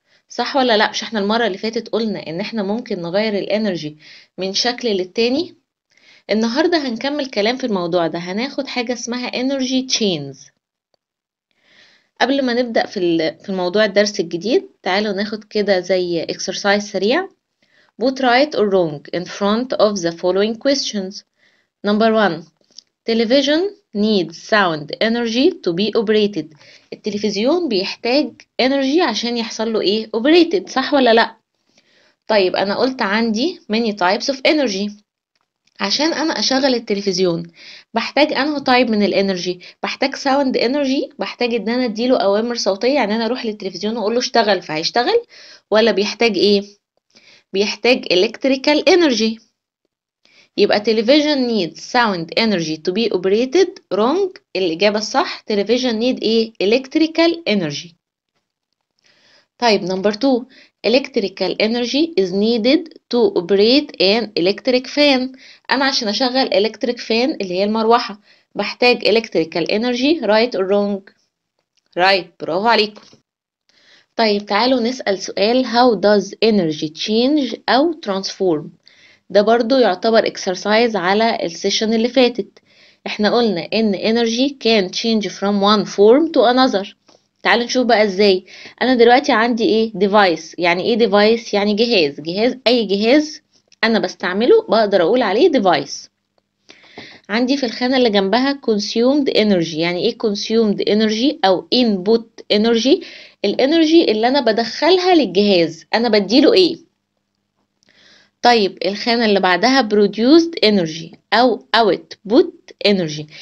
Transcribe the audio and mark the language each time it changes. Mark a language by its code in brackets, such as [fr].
[ar] صح ولا لا؟ مش احنا المرة اللي فاتت قلنا ان احنا ممكن نغير الانرجي من شكل للتاني؟ النهاردة هنكمل كلام في الموضوع ده، هناخد حاجة اسمها energy chains. قبل ما نبدأ في الموضوع الدرس الجديد، تعالوا ناخد كده زي exercise سريع. [en] Put right or wrong in front of the following questions. Number 1. Television needs sound energy to be operated. [ar] التلفزيون بيحتاج energy عشان يحصل له ايه؟ operated، صح ولا لا؟ طيب أنا قلت عندي [en] many types of energy. [ar] عشان انا اشغل التلفزيون بحتاج انه تايب من الانرجي؟ بحتاج ساوند انرجي، بحتاج ان انا اديله اوامر صوتيه، يعني انا اروح للتلفزيون واقول له اشتغل فهيشتغل، ولا بيحتاج ايه؟ بيحتاج electrical energy. [en] يبقى television needs sound energy to be operated. wrong. [ar] الاجابه الصح [en] television need ايه؟ electrical energy. طيب number 2. electrical energy is needed to operate an electric fan. [ar] أنا عشان أشغل electric fan اللي هي المروحة بحتاج electrical energy. [en] right or wrong؟ right، [ar] برافو عليكم. طيب تعالوا نسأل سؤال [en] how does energy change أو transform. [ar] ده برضو يعتبر exercise على السيشن اللي فاتت. احنا قلنا ان [en] energy can change from one form to another. [ar] تعالوا نشوف بقى ازاي. انا دلوقتي عندي ايه؟ device. يعني ايه device؟ يعني جهاز اي جهاز انا بستعمله بقدر اقول عليه device. عندي في الخانة اللي جنبها consumed energy. يعني ايه consumed energy او input energy؟ الانرجي اللي انا بدخلها للجهاز انا بديله ايه؟ طيب الخانة اللي بعدها produced energy أو output energy.